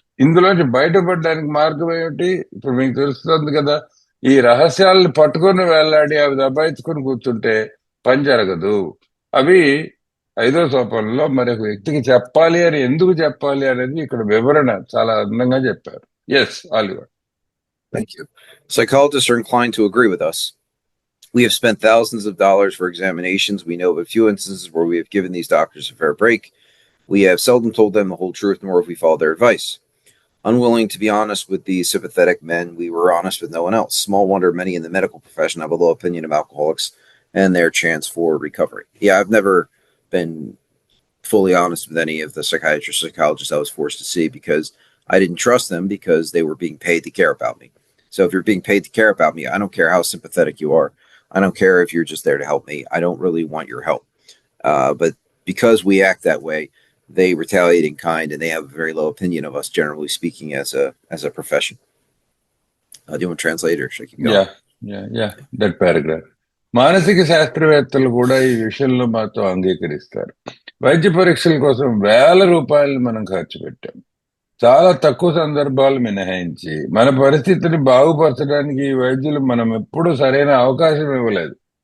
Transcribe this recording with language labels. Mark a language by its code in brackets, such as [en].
[te] ఇందులోంచి బయటపడడానికి మార్గం ఏమిటి? ఇప్పుడు మీకు తెలుస్తుంది కదా. ఈ రహస్యాలను పట్టుకొని వెళ్ళాడి అవి దబాయించుకొని కూర్చుంటే పని జరగదు. అవి 5వ సోపానంలో మరొక వ్యక్తికి చెప్పాలి అని, ఎందుకు చెప్పాలి అనేది ఇక్కడ వివరణ చాలా అందంగా చెప్పారు. [en] Yes, Oliver. Thank you. Psychologists are inclined to agree with us. We have spent thousands of dollars for examinations. We know of a few instances where we have given these doctors a fair break. We have seldom told them the whole truth, nor have we followed their advice. Unwilling to be honest with these sympathetic men, we were honest with no one else. Small wonder many in the medical profession have a low opinion of alcoholics and their chance for recovery. Yeah, I've never been fully honest with any of the psychiatrists, psychologists I was forced to see because I didn't trust them because they were being paid to care about me. So if you're being paid to care about me, I don't care how sympathetic you are. I don't care if you're just there to help me. I don't really want your help. But because we act that way, they retaliate in kind, and they have a very low opinion of us, generally speaking, as a profession. Do you want to translate, or should I keep going? Yeah that paragraph. [te] మానసిక శాస్త్రవేత్తలు కూడా ఈ విషయంలో మాతో అంగీకరిస్తారు. వైద్య పరీక్షల కోసం వేల రూపాయలు మనం ఖర్చు పెట్టాం. చాలా తక్కువ సందర్భాలు మినహాయించి మన పరిస్థితిని బాగుపరచడానికి ఈ వైద్యులు మనం ఎప్పుడూ సరైన అవకాశం ఇవ్వలేదు.